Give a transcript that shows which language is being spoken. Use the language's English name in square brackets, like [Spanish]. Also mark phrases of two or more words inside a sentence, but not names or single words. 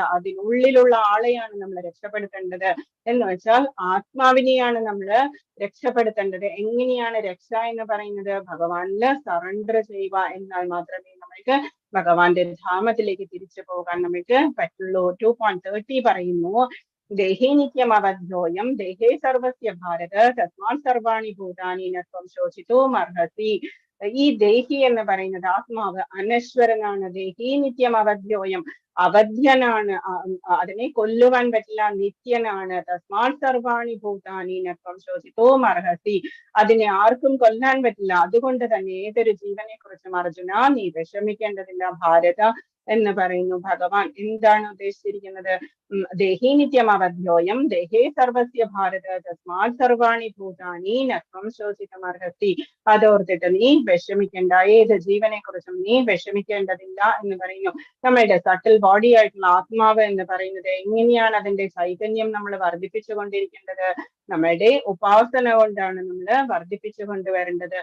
[Malayalam] അതിനുള്ളിലുള്ള ആളെയാണ് നമ്മൾ രക്ഷപ്പെടുത്തേണ്ടത്. എന്ന് വെച്ചാൽ ആത്മാവിനെയാണ് നമ്മൾ രക്ഷപ്പെടുത്തേണ്ടത്. എങ്ങനെയാണ് രക്ഷ എന്ന് പറയുന്നത്? ഭഗവാനില് സറണ്ടർ ചെയ്യുക. എന്നാൽ മാത്രമേ നമ്മൾക്ക് ഭഗവാന്റെ ധാമത്തിലേക്ക് തിരിച്ചു പോകാൻ നമുക്ക് പറ്റുള്ളൂ. [Sanskrit] 2.30 പറയുന്നു, ദേഹേ നിത്യം അവധ്യോയം ദേഹേ സർവസ്യ ഭാരത തസ്മാത് സർവാണി ഭൂതാനി ന ത്വം ശോചിതോ അർഹസി. [Malayalam] ഈ ദേഹി എന്ന് പറയുന്നത് ആത്മാവ് അനശ്വരനാണ്. [Sanskrit] ദേഹി നിത്യം അവധ്യോയം, [Malayalam] അവധ്യനാണ്, അതിനെ കൊല്ലുവാൻ പറ്റില്ല, നിത്യനാണ്. [Sanskrit] തസ്മാത് സർവാണി ഭൂതാനി ന ത്വം ശോചിതോ അർഹസി, [Malayalam] അതിനെ ആർക്കും കൊല്ലാൻ പറ്റില്ല. അതുകൊണ്ട് തന്നെ ഏതൊരു ജീവനെ കുറിച്ചും അർജുന നീ വിഷമിക്കേണ്ടതില്ല. ഭാരത എന്ന് പറയുന്നു ഭഗവാൻ. എന്താണ് ഉദ്ദേശിച്ചിരിക്കുന്നത്? [Sanskrit] ദേഹി നിത്യം അവധ്യോയം ദേഹേ സർവസ്യ ഭാരത തസ്മാത് സർവാണി ഭൂതാനി ന ത്വം ശോചിതും അർഹസി. [Malayalam] അതോർത്തിട്ട് നീ വിഷമിക്കേണ്ട, ഏത് ജീവനെ കുറിച്ചും നീ വിഷമിക്കേണ്ടതില്ല എന്ന് പറയുന്നു. നമ്മളുടെ [English] subtle body [Malayalam] ആയിട്ടുള്ള ആത്മാവ് എന്ന് പറയുന്നത് എങ്ങനെയാണ് അതിന്റെ ചൈതന്യം നമ്മൾ വർദ്ധിപ്പിച്ചു കൊണ്ടിരിക്കേണ്ടത്? നമ്മളുടെ ഉപാസന കൊണ്ടാണ് നമ്മൾ വർദ്ധിപ്പിച്ചു കൊണ്ടുവരേണ്ടത്.